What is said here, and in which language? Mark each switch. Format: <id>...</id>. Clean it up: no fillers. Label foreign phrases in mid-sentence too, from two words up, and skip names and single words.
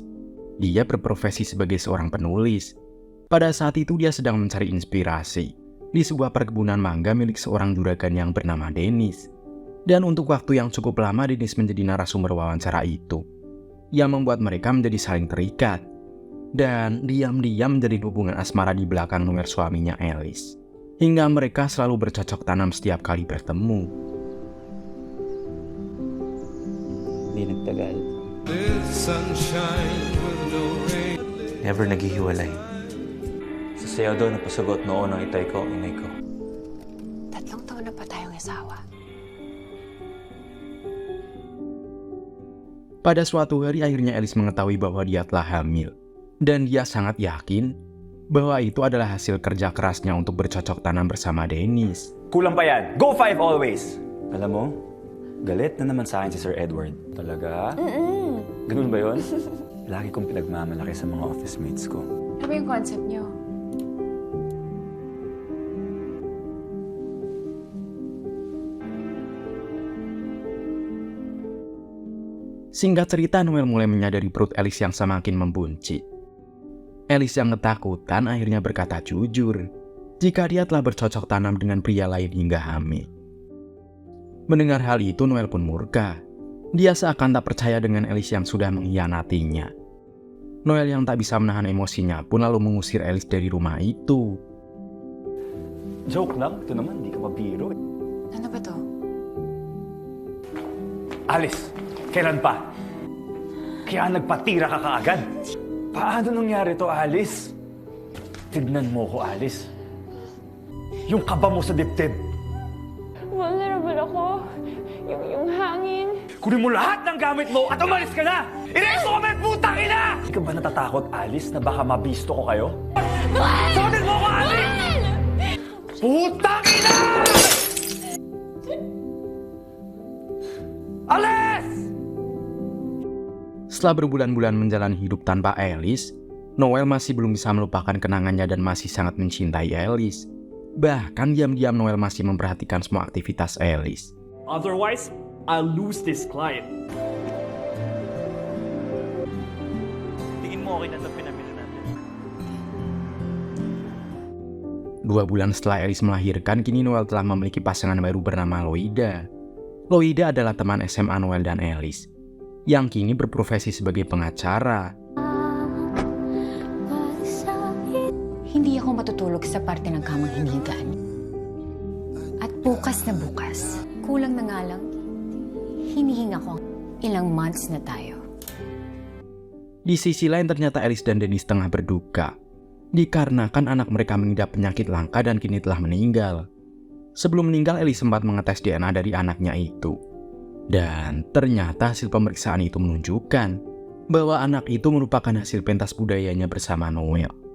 <id>Dia berprofesi sebagai seorang penulis. Pada saat itu dia sedang mencari inspirasi di sebuah perkebunan mangga milik seorang juragan yang bernama Dennis. Dan untuk waktu yang cukup lama Dennis menjadi narasumber wawancara itu, yang membuat mereka menjadi saling terikat. Dan diam-diam menjadi hubungan asmara di belakang Noel suaminya Alice. Hingga mereka selalu bercocok tanam setiap kali bertemu.</id> <tl>Hindi nagtagal. Never naghihiwalay. Sa sayaw doon napasagot noon ang itay ko, inay ko. 3 taon na pa tayong asawa.</tl> <id>Pada suatu hari akhirnya Alice mengetahui bahwa dia telah hamil. Dan dia sangat yakin bahwa itu adalah hasil kerja kerasnya untuk bercocok tanam bersama Dennis.</id> <tl>Kulang pa yan!</tl> <en>Go 5 always!</en> <tl>Alam mo, galit na naman sa akin si Sir Edward. Talaga? Ganun ba yun? Lagi kong pinagmamalaki sa mga</tl> <en>office mates</en> <tl>ko. Ano ba yung concept niyo?</tl> <id>Singkat cerita, Noel mulai menyadari perut Alice yang semakin membuncit. Alice yang ketakutan akhirnya berkata jujur jika dia telah bercocok tanam dengan pria lain hingga hamil. Mendengar hal itu, Noel pun murka. Dia seakan tak percaya dengan Alice yang sudah mengkhianatinya. Noel yang tak bisa menahan emosinya pun lalu mengusir Alice dari rumah itu.</id> <tl>Joke lang, ito naman, di ka mabiro. Ano ba to? Alice, kailan pa? Kaya nagpatira ka kaagad. Paano nangyari to, Alice? Tignan mo ko, Alice. Yung kaba mo sa dibdib. Vulnerable ako. Yung hangin. Kunin mo lahat ng gamit mo at umalis ka na! Inayos mo kami, putang ina! Hindi ka ba natatakot, Alice, na baka mabisto ko kayo? Sagutin mo ko, Alice! Putang ina! Alice!</tl> <id>Setelah berbulan-bulan menjalani hidup tanpa Alice, Noel masih belum bisa melupakan kenangannya dan masih sangat mencintai Alice. Bahkan diam-diam Noel masih memperhatikan semua aktivitas Alice.</id> <en>Otherwise, I'll lose this client.</en> <tl>Tingin mo okay na ito pinamili natin?</tl> <id>2 bulan setelah Alice melahirkan, kini Noel telah memiliki pasangan baru bernama Loida. Loida adalah teman SMA Noel dan Alice, yang kini berprofesi sebagai pengacara.</id> <tl>Hindi ako matutulog sa parte ng kamang hinihigaan. At bukas na bukas, kulang na nga lang, hinihinga ko ilang months na tayo.</tl> <id>Di sisi lain ternyata Alice dan Dennis tengah berduka, dikarenakan anak mereka mengidap penyakit langka dan kini telah meninggal. Sebelum meninggal, Alice sempat mengetes DNA dari anaknya itu. Dan ternyata hasil pemeriksaan itu menunjukkan bahwa anak itu merupakan hasil pentas budayanya bersama Noel.</id>